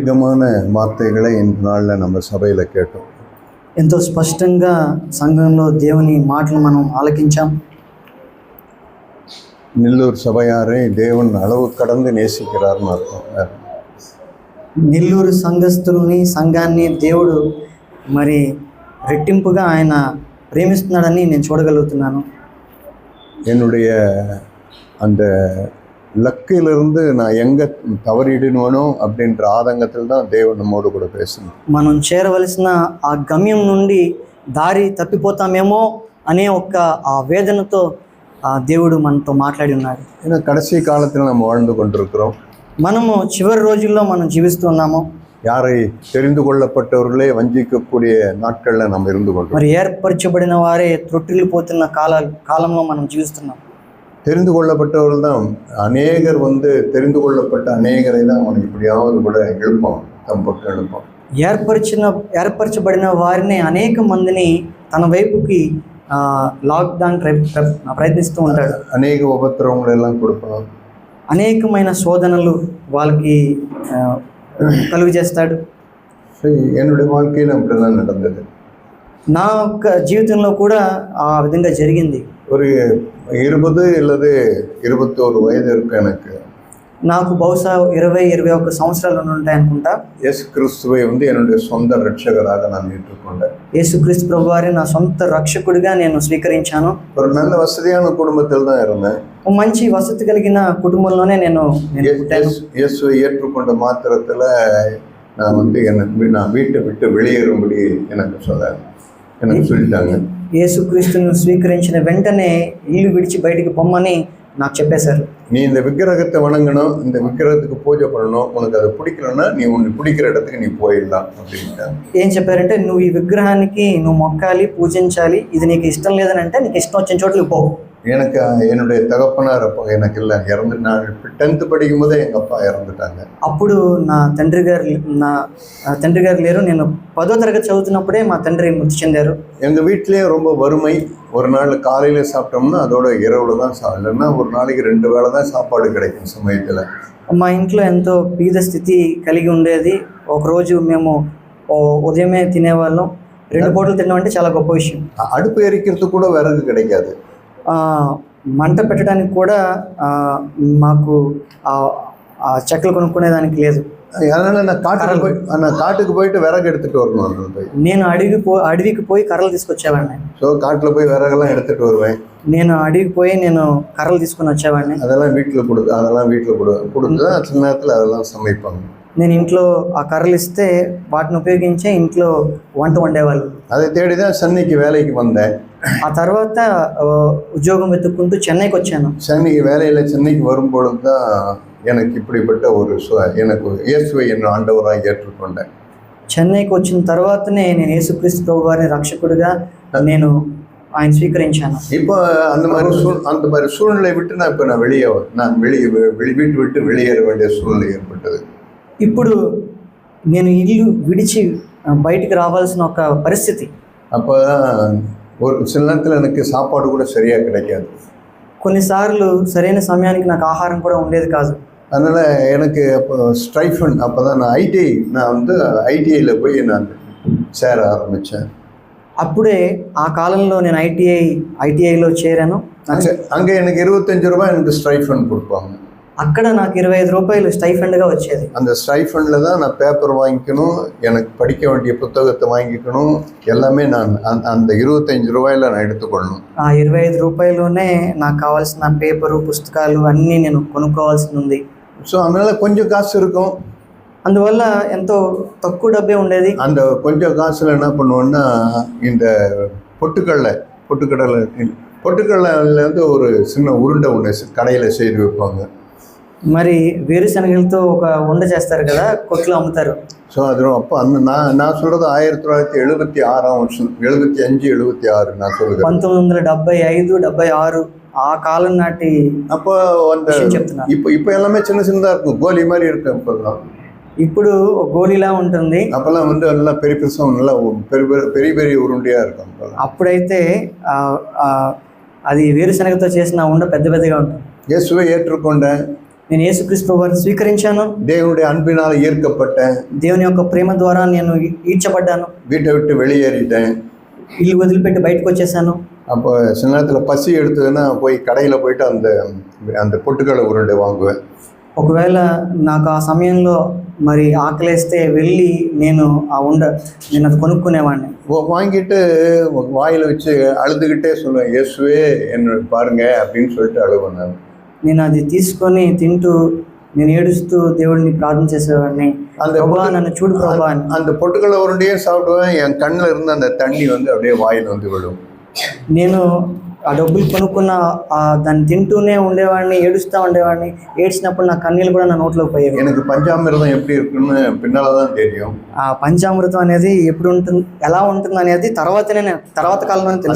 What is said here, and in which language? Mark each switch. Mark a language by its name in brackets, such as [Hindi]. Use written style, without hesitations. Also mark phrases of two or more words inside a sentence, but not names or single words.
[Tamil] அநேகமான வார்த்தைகளை இந்த நாளில் நம்ம சபையில் கேட்டோம். [Telugu] ఎంతో స్పష్టంగా సంఘంలో దేవుని మాటలు మనం ఆలకించాం. [Tamil] నెల్లూరు సభయాரை దేవుని அளவு கடந்து நேசிக்கிறார்னு అర్థం. [Telugu] నెల్లూరు సంఘస్థుల్ని సంఘాన్ని దేవుడు మరి రెట్టింపుగా ఆయన ప్రేమిస్తున్నాడని నేను చూడగలుగుతున్నాను. [Tamil] என்னுடைய அந்த லக்கிலிருந்து நான் எங்கே தவறிடுவேனோ அப்படின்ற ஆதங்கத்தில் தான் தேவன் நம்மோடு கூட பேசணும். [Telugu] మనం చేరవలసిన ఆ గమ్యం నుండి దారి తప్పిపోతామేమో అనే ఆ వేదనతో ఆ దేవుడు మనతో మాట్లాడి ఉన్నాడు. [Tamil] ஏன்னா கடைசி காலத்தில் நம்ம வாழ்ந்து கொண்டிருக்கிறோம். [Telugu] మనము చివరి రోజుల్లో మనం జీవిస్తున్నాము. [Tamil] யாரை தெரிந்து கொள்ளப்பட்டவர்களே வஞ்சிக்கக்கூடிய நாட்களில் நம்ம இருந்து கொண்டோம். [Telugu] మరి ఏర్పరచబడిన వారే త్రొట్టిల్లిపోతున్న కాలంలో మనం జీవిస్తున్నాం. [Tamil] தெரிந்து கொள்ளப்பட்டவர்கள் தான் அநேகர் தெரிந்து கொள்ளப்பட்ட அநேகரை தான் அவன் இப்படியாவது கூட எழுப்பான், தம் பக்கம் எழுப்பான். [Telugu] ఏర్పరచబడిన వారిని అనేక మందిని తన వైపుకి లాక్డౌన్ ప్రయత్నిస్తూ ఉంటాడు. [Tamil] అనేక ఉపద్రవங்கள் எல்லாம் கொடுப்பான். [Telugu] అనేకమైన శోధనలు వాళ్ళకి కలుగు చేస్తాడు. [Tamil] என்னுடைய வாழ்க்கையில் அப்படிதான் நடந்தது. [Telugu] నా యొక్క జీవితంలో కూడా ఆ విధంగా జరిగింది. [Tamil] ஒரு 20 அல்லது 21 వయసు இருக்கும் எனக்கு. [Telugu] నాకు బహుశా 20-21 సంవత్సరాలు ఉంటాయి అనుకుంటా. [Tamil] இயேசு கிறிஸ்துவை என்னுடைய சொந்த ரட்சகராக நான் ஏற்றுக்கொண்டேன். [Telugu] యేసుక్రీస్తు ప్రభు వారిని నా సొంత రక్షకుడిగా నేను స్వీకరించాను. [Tamil] ஒரு நல்ல వసతిயான కుటుంబத்தில் தான் இருந்தேன். [Telugu] మంచి వసతి కలిగిన కుటుంబంలోనే నేను [Tamil] இயேசுவை ஏற்றுக்கொண்ட மாத்திரத்தில் நான் வீட்டை விட்டு வெளியேறும்படி எனக்கு சொல்லிட்டாங்க. [Telugu] యేసుక్రీస్తును స్వీకరించిన వెంటనే ఇల్లు విడిచి బయటికి పొమ్మని నాకు చెప్పేశారు. [Tamil] நீ இந்த விக்கிரகத்தை வணங்கணும், இந்த விக்கிரகத்துக்கு பூஜை பண்ணணும், உனக்கு அதை பிடிக்கலன்னா நீ உன்னை பிடிக்கிற இடத்துக்கு நீ போயிடலாம் அப்படின்ட்டாங்க. [Telugu] ఏం చెప్పారంటే, నువ్వు ఈ విగ్రహానికి నువ్వు మొక్కాలి, పూజించాలి, ఇది నీకు ఇష్టం లేదని అంటే నీకు ఇష్టం వచ్చిన చోట్లకి పో. [Tamil] எனக்கு என்னுடைய தகப்பனார் அப்போ எனக்கு இல்லை, இறந்து நான் 10th படிக்கும் போதே எங்கள் அப்பா இறந்துட்டாங்க. [Telugu] అప్పుడు నా తండ్రి గారు లేరు. నేను 10వ తరగతి చదువుతున్నప్పుడే మా తండ్రి మృతి చెందారు. [Tamil] எங்கள் வீட்டிலேயே ரொம்ப வறுமை. ஒரு நாள் காலையில் சாப்பிட்டோம்னா அதோட இரவில் தான் இல்லைன்னா ஒரு நாளைக்கு 2 வேளை தான் சாப்பாடு கிடைக்கும் சமயத்தில். [Telugu] మా ఇంట్లో ఎంతో బీద స్థితి కలిగి ఉండేది. ఒకరోజు మేము ఉదయమే తినేవాళ్ళం. 2 పూటలు తినడం అంటే చాలా గొప్ప విషయం. [Tamil] அடுப்பு எரிக்கிறதுக்கு கூட விறகு கிடைக்காது. [Telugu] మంట పెట్టడానికి కూడా మాకు చెక్కలు కొనుక్కునేదానికి లేదు. [Tamil] அதனால நான் காட்டுக்கு போயிட்டு விறகு எடுத்துட்டு வரணும். [Telugu] నేను అడవికి పోయి కర్రలు తీసుకొచ్చేవాడిని. [Tamil] ஸோ காட்டில் போய் விறகெல்லாம் எடுத்துட்டு வருவேன். [Telugu] నేను అడవికి పోయి నేను కర్రలు తీసుకొని వచ్చేవాడిని. [Tamil] அதெல்லாம் வீட்டில் கொடுத்து சில நேரத்தில் அதெல்லாம் சமைப்பாங்க. [Telugu] నేను ఇంట్లో ఆ కర్రలు ఇస్తే వాటిని ఉపయోగించే ఇంట్లో వంట వండేవాళ్ళు. [Tamil] அதை தேடி தான் சென்னைக்கு வேலைக்கு வந்தேன். [Telugu] ఆ తర్వాత ఉద్యోగం వెతుక్కుంటూ చెన్నైకి వచ్చాను. [Tamil] சென்னைக்கு வரும்பொழுது தான் எனக்கு இப்படிப்பட்ட எனக்கு இயேசுவை என் ஆண்டவராக ஏற்றுக்கொண்டேன். [Telugu] చెన్నైకి వచ్చిన తర్వాతనే నేను యేసుక్రీస్తు ప్రభు వారిని రక్షకుడిగా నేను ఆయన స్వీకరించాను. [Tamil] இப்போ அந்த மாதிரி சூழ்நிலை விட்டு நான் வீட்டு விட்டு வெளியேற வேண்டிய சூழ்நிலை ஏற்பட்டது. [Telugu] ఇప్పుడు నేను ఇల్లు విడిచి బయటికి రావాల్సిన ఒక పరిస్థితి. [Tamil] அப்போ ஒரு சில நேரத்தில் எனக்கு சாப்பாடு கூட சரியாக கிடைக்காது. [Telugu] కొన్నిసార్లు సరైన సమయానికి నాకు ఆహారం కూడా ఉండేది కాదు. [Tamil] அதனால் எனக்கு அப்போ ஸ்ட்ரைஃபண்ட் அப்போ தான் நான் ஐடிஐயில் போய் நான் சேர ஆரம்பித்தேன். [Telugu] అప్పుడే ఆ కాలంలో నేను ఐటీఐలో చేరాను. [Tamil] அங்கே எனக்கு 25 ரூபாய் எனக்கு ஸ்ட்ரைஃபண்ட் கொடுப்பாங்க. [Telugu] అక్కడ నాకు 25 రూపాయలు స్టైఫండ్గా వచ్చేది. [Tamil] அந்த ஸ்டைஃபண்டில் தான் நான் பேப்பர் வாங்கிக்கணும், எனக்கு படிக்க வேண்டிய புத்தகத்தை வாங்கிக்கணும், எல்லாமே நான் அந்த 25 ரூபாயில் நான் எடுத்துக்கொள்ளணும். [Telugu] ఆ 25 రూపాయల్లోనే నాకు కావాల్సిన పేపరు, పుస్తకాలు అన్నీ నేను కొనుక్కోవాల్సి ఉంది. [Tamil] ஸோ அதனால் கொஞ்சம் காசு இருக்கும். [Telugu] అందువల్ల ఎంతో తక్కువ డబ్బే ఉండేది. [Tamil] அந்த கொஞ்சம் காசில் என்ன பண்ணுவோன்னா, இந்த பொட்டுக்கடலையிலேருந்து ஒரு சின்ன உருண்டை ஒன்று கடையில் செய்து வைப்பாங்க. [Telugu] మరి వేరుశనగలతో ఒక ఉండ చేస్తారు కదా, కొట్లో అమ్ముతారు. [Tamil] ஸோ அது அப்போ நான் சொல்கிறது 1976 75-76 நான் சொல்லுறேன். [Telugu] 1975-76 ఆ కాలం నాటి [Tamil] அப்போ அந்த இப்போ எல்லாமே சின்னதாக இருக்கும், கோலி மாதிரி இருக்கும். இப்போதான் [Telugu] ఇప్పుడు గోలీలా ఉంటుంది. [Tamil] அப்போல்லாம் நல்லா பெருசாக நல்லா பெரிய உருண்டையாக இருக்கும். [Telugu] అప్పుడైతే అది వేరుశనగతో చేసిన ఉండ పెద్దగా ఉంటుంది. [Tamil] இயேசுவை ஏற்றுக்கொண்டேன். [Telugu] నేను యేసుక్రీస్తు ప్రభువుని స్వీకరించాను. [Tamil] தேவனுடைய அன்பினால் ஈர்க்கப்பட்டேன். [Telugu] దేవుని యొక్క ప్రేమ ద్వారా నేను ఈడ్చబడ్డాను. [Tamil] வீட்டை விட்டு வெளியேறிட்டேன். [Telugu] ఇల్లు వదిలిపెట్టి బయటకు వచ్చేసాను. [Tamil] அப்போ சில நேரத்தில் பசி எடுத்ததுன்னா போய் கடையில் போயிட்டு அந்த அந்த பொட்டுக்கடலை உருண்டை வாங்குவேன். [Telugu] ఒకవేళ నాకు ఆ సమయంలో మరి ఆకలేస్తే వెళ్ళి నేను అది కొనుక్కునేవాడిని. [Tamil] வாங்கிட்டு வாயில் வச்சு அழுதுகிட்டே சொல்லுவேன், இயேசுவே என்ன பாருங்க அப்படின்னு சொல்லிட்டு அழுவேன் நான். [Telugu] నేను అది తీసుకొని తింటూ నేను ఏడుస్తూ దేవుడిని ప్రార్థన చేసేవాడిని, ప్రభువా నన్ను చూడు ప్రభువా అని. [Tamil] அந்த பொட்டுக்கடலை உருண்டையே சாப்பிடுவேன். என் கண்ணில் இருந்து அந்த தண்ணி வந்து அப்படியே வாயில் வந்து விடும். [Telugu] నేను ఆ డబ్బులు కొనుక్కున్న దాన్ని తింటూనే ఉండేవాడిని, ఏడుస్తూ ఉండేవాడిని. ఏడ్చినప్పుడు నా కన్నీళ్ళు కూడా నా నోట్లోకి పోయేవి. [Tamil] எனக்கு பஞ்சாமிர்தம் எப்படி இருக்குன்னு பின்னால தான் தெரியும். [Telugu] ఆ పంచామృతం అనేది ఎప్పుడు ఉంటుంది, ఎలా ఉంటుంది అనేది తర్వాత కాలంలో తెలుసు.